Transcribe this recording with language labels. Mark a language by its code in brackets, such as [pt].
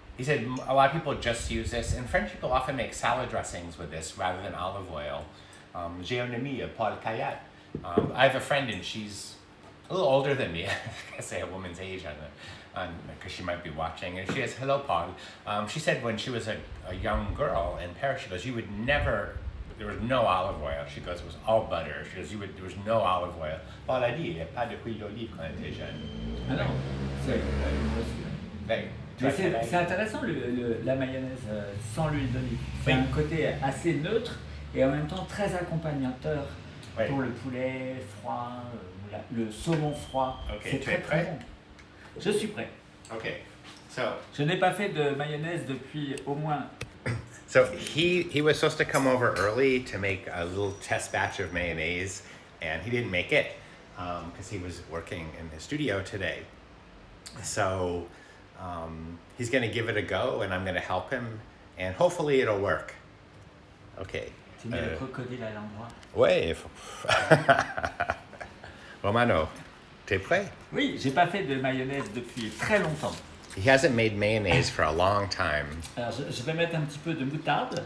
[en] He said a lot of people just use this, and French people often make salad dressings with this rather than olive oil. [fr] J'ai un ami, [en] Paul Kayat. I have a friend, and she's a little older than me. I say a woman's age because she might be watching. And she says, hello, Paul. She said when she was a young girl in Paris, she goes, you would never, there was no olive oil. She goes, it was all butter. She goes, there was no olive oil. [fr] Paul a dit, il n'y a pas de huile d'olive quand elle était jeune. Ah non, c'est intéressant la mayonnaise sans l'huile d'olive. C'est un côté assez neutre et en même temps très accompagnateur pour le poulet froid, le saumon froid. [en] Okay, [fr] c'est très bon. Je suis prêt. [en] Okay, so [fr] je n'ai pas fait de mayonnaise depuis au moins. [en] So he was supposed to come over early to make a little test batch of mayonnaise, and he didn't make it because he was working in his studio today. So he's going to give it a go, and I'm going to help him, and hopefully it'll work. Okay. [fr] Tu mets le crocodile à l'endroit. Ouais. Romano, t'es prêt? Oui, j'ai pas fait de mayonnaise depuis très longtemps. [en] He hasn't made mayonnaise for a long time. [fr] Alors je vais mettre un petit peu de moutarde.